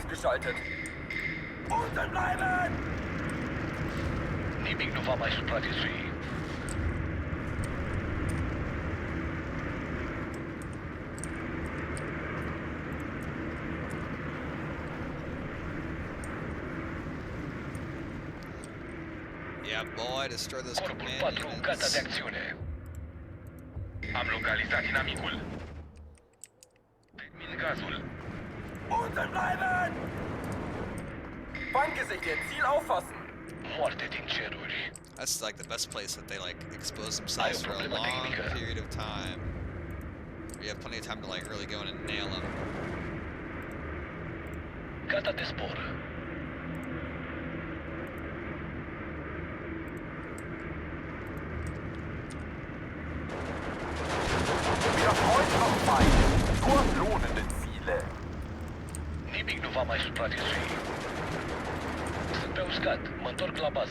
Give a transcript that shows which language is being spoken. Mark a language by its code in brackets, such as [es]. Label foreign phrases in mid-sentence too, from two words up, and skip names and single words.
[de] freigeschaltet. Unten bleiben! [ro] Nimic nu va mai supraviețui. [en] Yeah, boy, destroy those [ro] Corpul [en] companions. [ro] 4 gata de acțiune. Am localizat inamicul. Termin gazul. [de] Unten bleiben! Feindgesichtet, Ziel auffassen! [ro] Moarte din ceruri. [en] That's like the best place that they like expose themselves for a [ro] problema [en] long [ro] tehnică. [en] period of time. You have plenty of time to like really go in and nail them. [ro] Gata de zbor. [de] Weder Freund noch Feind. Nur lohnende Ziele. [ro] Nimic nu va mai supraviețui. Sunt pe uscat. Mă întorc la bază.